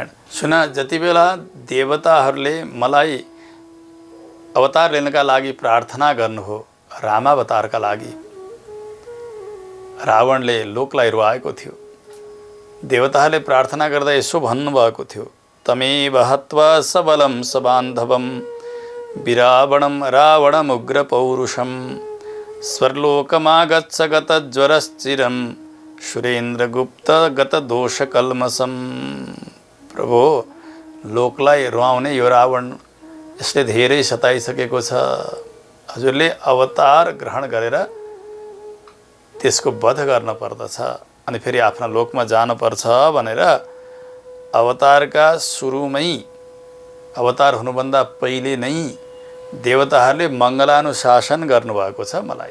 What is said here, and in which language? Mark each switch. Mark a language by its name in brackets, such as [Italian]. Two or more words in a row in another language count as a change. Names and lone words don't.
[Nepali] सुन, जति बेला देवताहरूले मलाई अवतार लिनका लागि प्रार्थना गर्नुभयो, रामावतारका लागि, रावणले लोकलाई रुवाएको थियो। देवताहरूले प्रार्थना गर्दा यसो भन्नुभएको थियो, [Sanskrit] तमेव हत्वा सबलं सबान्धवं विरावणं रावणमुग्रपौरुषं स्वर्लोकमागच्छ गतज्वरश्चिरं सुरेन्द्रगुप्तगतदोषकल्मषं। [Nepali] प्रभु, लोकलाई रुवाउने यो रावण यसले धेरै सताइसकेको छ। हजुरले अवतार ग्रहण गरेर त्यसको वध गर्न पर्दछ अनि फेरि आफ्ना लोकमा जानुपर्छ भनेर अवतारका सुरुमै, अवतार हुनुभन्दा पहिले नै देवताहरूले मङ्गलानुशासन गर्नुभएको छ मलाई।